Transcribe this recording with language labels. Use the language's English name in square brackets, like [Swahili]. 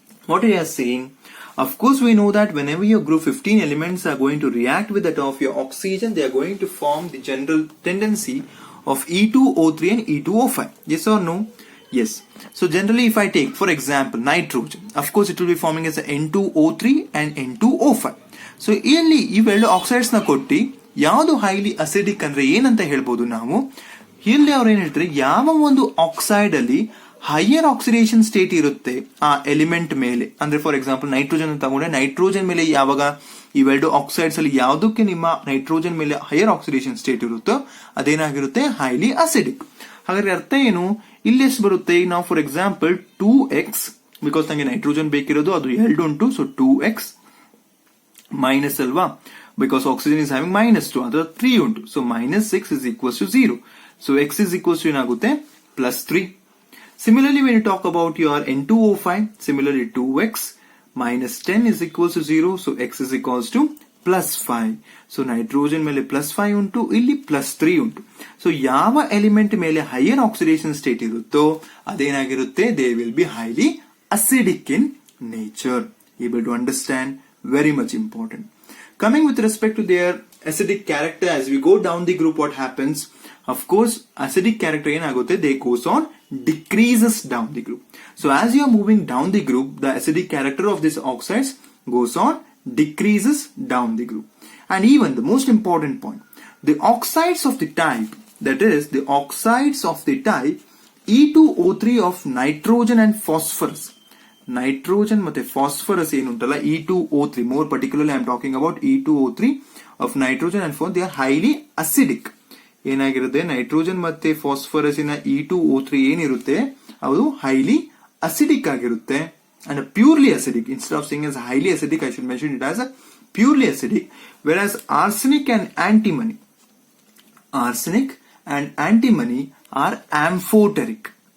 [English] What we are saying, of course we know that whenever your group 15 elements are going to react with that of your oxygen, they are going to form the general tendency of E2O3 and E2O5. Yes or no? Yes. So generally if I take for example nitrogen, of course it will be forming as N2O3 and N2O5. [Kannada] So ಇಲ್ಲಿ ಇವೆರಡು oxides ನ ಕೊಟ್ಟಿ ಯಾವುದು highly acidic ಅಂದ್ರೆ ಏನಂತ ಹೇಳ್ಬೋದು ನಾವು. ಇಲ್ಲಿ ಅವ್ರು ಏನ್ ಹೇಳ್ತಾರೆ, ಯಾವ ಒಂದು ಆಕ್ಸೈಡ್ ಅಲ್ಲಿ ಹೈಯರ್ ಆಕ್ಸಿಡೇಷನ್ ಸ್ಟೇಟ್ ಇರುತ್ತೆ ಆ ಎಲಿಮೆಂಟ್ ಮೇಲೆ. ಅಂದ್ರೆ ಫಾರ್ ಎಕ್ಸಾಂಪಲ್ ನೈಟ್ರೋಜನ್ ತಗೊಂಡ್ರೆ ನೈಟ್ರೋಜನ್ ಮೇಲೆ ಯಾವಾಗ ಇವೆರಡು ಆಕ್ಸೈಡ್ಸ್ ಅಲ್ಲಿ ಯಾವುದಕ್ಕೆ ನಿಮ್ಮ ನೈಟ್ರೋಜನ್ ಮೇಲೆ ಹೈಯರ್ ಆಕ್ಸಿಡೇಷನ್ ಸ್ಟೇಟ್ ಇರುತ್ತೋ ಅದೇನಾಗಿರುತ್ತೆ, ಹೈಲಿ ಅಸಿಡಿಕ್. ಹಾಗಾದ್ರೆ ಅರ್ಥ ಏನು, ಇಲ್ಲಿ ಎಷ್ಟು ಬರುತ್ತೆ, ನಾವು ಫಾರ್ ಎಕ್ಸಾಂಪಲ್ 2x, ಬಿಕಾಸ್ ನಂಗೆ ನೈಟ್ರೋಜನ್ ಬೇಕಿರೋದು ಅದು 2 ಉಂಟು, ಸೊ 2x ಮೈನಸ್ ಅಲ್ವಾ, ಬಿಕಾಸ್ ಆಕ್ಸಿಜನ್ ಇಸ್ ಹ್ಯಾವಿಂಗ್ -2, ಅದರ 3 ಉಂಟು, so -6 [English] is equals to 0. So x is equals to [Kannada] ಏನಾಗುತ್ತೆ [English] +3. Similarly, when you talk about your N2O5, similarly 2x minus 10 is equals to 0, so x is equals to +5. [Kannada] So nitrogen ಮೇಲೆ +5 ಉಂಟು, ಇಲ್ಲಿ +3 ಉಂಟು. So ಯಾವ element ಮೇಲೆ higher oxidation state ಇರುತ್ತೋ ಅದೇನಾಗಿರುತ್ತೆ, [English] they will be highly acidic in nature. Able to understand? Very much important. Coming with respect to their acidic character, as we go down the group, what happens? Of course, acidic character [Kannada] ಏನಾಗುತ್ತೆ, [English] they goes on decreases down the group. So as you are moving down the group, the acidic character of these oxides goes on decreases down the group. And even the most important point, the oxides of the type, that is the oxides of the type E2O3 of nitrogen and phosphorus. Nitrogen [Kannada] ಮತ್ತೆ [English] phosphorus [Kannada] ಏನುಂಟಲ್ಲ [English] E2O3, more particularly I am talking about E2O3 of nitrogen and phosphorus, they are highly acidic. [Kannada] ಏನಾಗಿರುತ್ತೆ, nitrogen ಮತ್ತೆ ಫಾಸ್ಫರಸಿನ E2O3 ಏನಿರುತ್ತೆ ಅದು highly acidic ಆಗಿರುತ್ತೆ, [English] and purely acidic. Instead of saying as highly acidic, I should mention it as a purely acidic. Whereas arsenic and antimony are amphoteric.